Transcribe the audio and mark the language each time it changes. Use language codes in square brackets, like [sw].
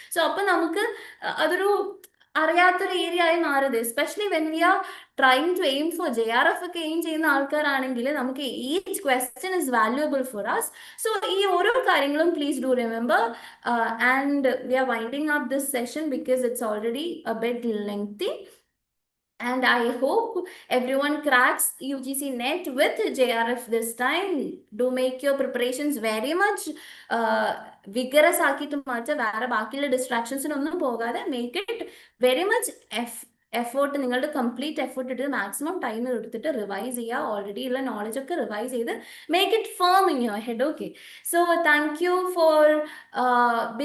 [ml] So അപ്പൊ നമുക്ക് അതൊരു അറിയാത്തൊരു ഏരിയ ആയി മാറുത്, [en] especially when we are trying to aim for [ml] JRF ഒക്കെ എയിം ചെയ്യുന്ന ആൾക്കാരാണെങ്കിൽ നമുക്ക് [en] Each question is valuable for us. So [ml] ഈ ഓരോ കാര്യങ്ങളും [en] Please do remember. And we are winding up this session because it's already a bit lengthy. And I hope everyone cracks UGC NET with JRF this time. Do make your preparations very much vigorous [ml] ആക്കിയിട്ട് മാറ്റുക. വേറെ ബാക്കിയുള്ള ഡിസ്ട്രാക്ഷൻസിനൊന്നും പോകാതെ [en] make it very much effort, [ml] നിങ്ങളുടെ complete effort ഇട്ട് maximum time എടുത്തിട്ട് revise ചെയ്യുക. [en] already [ml] ഉള്ള നോളജ് ഒക്കെ റിവൈസ് ചെയ്ത് [en] Make it firm in your head. Okay, so thank you for being